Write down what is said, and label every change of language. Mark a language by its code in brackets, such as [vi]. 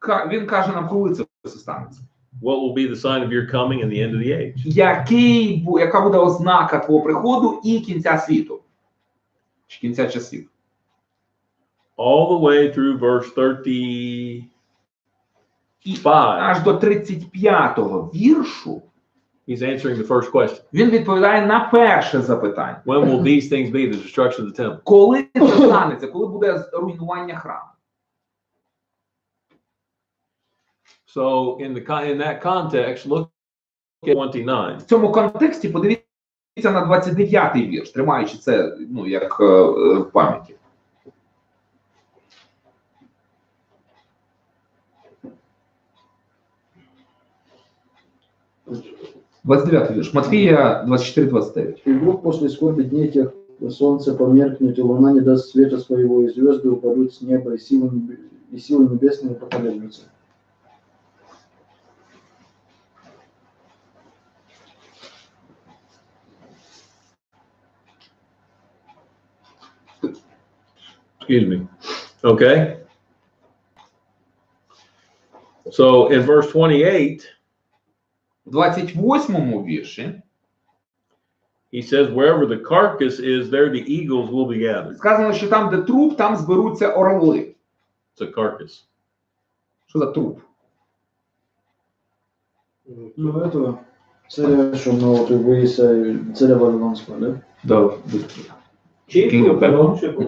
[uk] Він каже нам, коли це все станеться. [en] What will be the sign of your coming and the end of the age? [uk] Яка буде ознака твого приходу і кінця світу? Чи кінця часів? [en] All the way through verse 35. [uk] Аж до 35-го віршу [en] He's answering the first question. [uk] він відповідає на перше запитання. [en] When will these things be, the destruction of the temple? [uk] Коли це станеться? Коли буде руйнування храму? [en] So in that context, look at 29. [uk] В цьому контексті подивіться на 29-й вірш, тримаючи це, ну, як в пам'яті. «29-й вірш. Матфія 24-29. [ru] И вдруг после скорби дней тех солнце померкнет, и луна не даст света своего, и звезды упадут с неба, и силы небесные поколеблются. [en] Excuse me. Okay. So in verse 28, [uk] В 28-му вірші [en] he says, wherever the carcass is, there the eagles will be gathered. [uk] сказано, що там, де труп, там зберуться орли. [en] It's a carcass. [uk] Що за труп? [ru] Ну, этого царя, [uk] що на от виїса, царя Вавилонського, да? [en] No, King of Babylon?